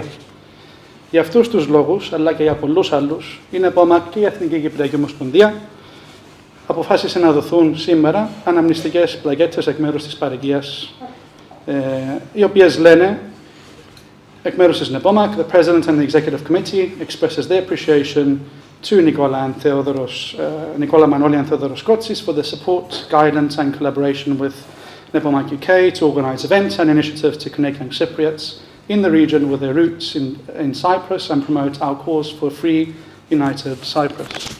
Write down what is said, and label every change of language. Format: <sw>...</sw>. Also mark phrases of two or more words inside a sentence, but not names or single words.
<el>Για αυτούς τους λόγους, αλλά και για πολλούς άλλους, η ΝΕΠΟΜΑΚ και η Εθνική Κυπριακή Ομοσπονδία αποφάσισε να δοθούν σήμερα αναμνηστικές πλακέτες εκ μέρους της παροικίας, οι οποίες λένε, εκ μέρους της ΝΕΠΟΜΑΚ,</el> <en>the President and the Executive Committee expresses their appreciation to Nicola Manoli and Theodoros Kotsis for the support, guidance and collaboration with NEPOMAK UK to organise events and initiatives to connect young Cypriots in the region with their roots in Cyprus and promote our cause for a free, united Cyprus.</en>